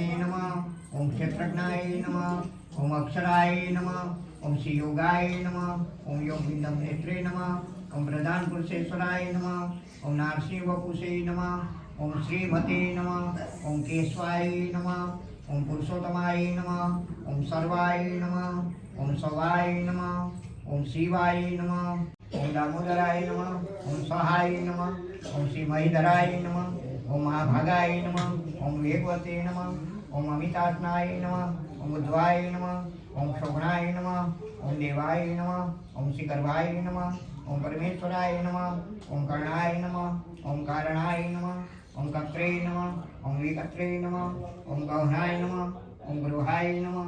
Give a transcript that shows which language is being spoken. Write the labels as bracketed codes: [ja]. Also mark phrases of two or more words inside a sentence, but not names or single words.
[sa] नमः ओम क्षेत्रज्ञाय नमः ओम अक्षराय नमः ओम श्रीयोगाय नमः ओम योगविन्दं नेत्रे नमः ओम प्रधान पुरुषेश्वराय नमः ओम नारसिंहवपुषे नमः ओम श्रीमते नमः ओम केशवाय नमः ओम पुरुषोत्तमाय नमः ओम सर्वाय नमः ओम सवाय नमः ओम शिवाय नमः ओम दामोदराय नमः ओम सहाय नमः ओम श्री महीधराय नमः ઓમ મહાભાગાય નમઃ, ઓમ વેગવતે નમઃ, ઓમ અમિતાત્માય નમઃ, ઓમ ઉદ્ધવાય નમઃ, ઓમ શોભનાય નમઃ, ઓમ દેવાય નમઃ, ઓમ શ્રીગર્ભાય નમઃ, ઓમ પરમેશ્વરાય નમઃ, ઓમ કર્ણાય નમઃ, ઓમ કારણાય નમઃ, ઓમ કત્રે નમઃ, ઓમ વિકત્રે નમઃ, ઓમ ગૌનાય નમઃ, ઓમ ગૃહાય નમઃ.